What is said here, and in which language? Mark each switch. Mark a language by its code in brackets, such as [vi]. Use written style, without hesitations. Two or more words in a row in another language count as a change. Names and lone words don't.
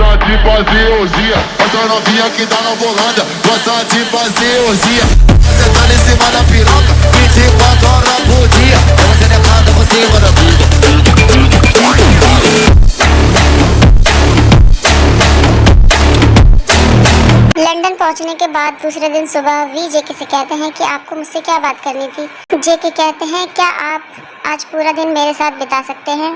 [pt] de fazer orgia. Outra novinha que tá na volanda, gosta de fazer orgia. Sentando em cima da piroca, 24 horas por dia. Ela delicada por cima da bunda. [hi] लंदन पहुंचने के बाद दूसरे दिन सुबह वी जेके से कहते हैं कि आपको मुझसे क्या बात करनी थी। जेके कहते हैं क्या आप आज पूरा दिन मेरे साथ बिता सकते हैं।